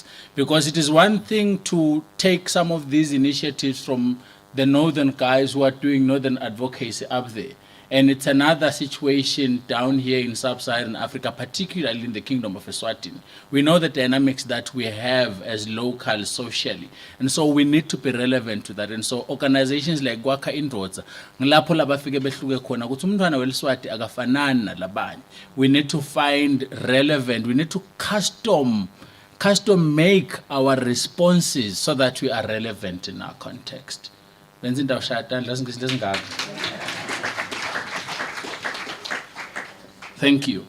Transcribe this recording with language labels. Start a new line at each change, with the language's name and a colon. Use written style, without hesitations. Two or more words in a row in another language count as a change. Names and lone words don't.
English: Because it is one thing to take some of these initiatives from the northern guys who are doing northern advocacy up there. And it's another situation down here in sub-Saharan Africa, particularly in the Kingdom of Eswatini. We know the dynamics that we have as local socially. And so we need to be relevant to that. And so organizations like
Swati: Kwakha Indvodza, ngilapho labafike behluke khona ukuthi umntwana weLeswati akafanani nalabanye.
English: We need to find relevant, we need to custom make our responses so that we are relevant in our context. Thank you.